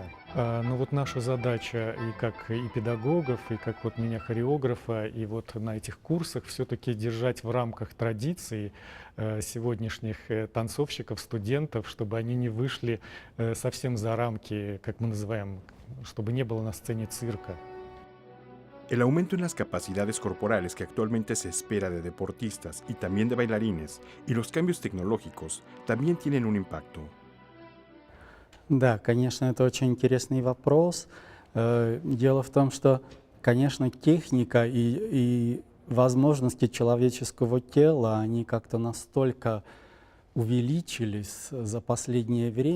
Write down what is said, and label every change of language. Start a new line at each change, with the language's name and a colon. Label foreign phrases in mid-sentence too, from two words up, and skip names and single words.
Russian: Но вот наша задача и как и педагогов, и как вот меня хореографа, и вот на этих курсах все-таки держать в рамках традиций сегодняшних танцовщиков, студентов, чтобы они не вышли совсем за рамки, как мы называем, чтобы не было на сцене цирка.
Spanish: El aumento en las capacidades corporales que actualmente se espera de deportistas y también de bailarines y los cambios tecnológicos también tienen un impacto.
Russian: Да, конечно, это очень интересный вопрос. Дело в том, что, конечно, техника и возможности человеческого тела, они как-то настолько увеличились за последнее время.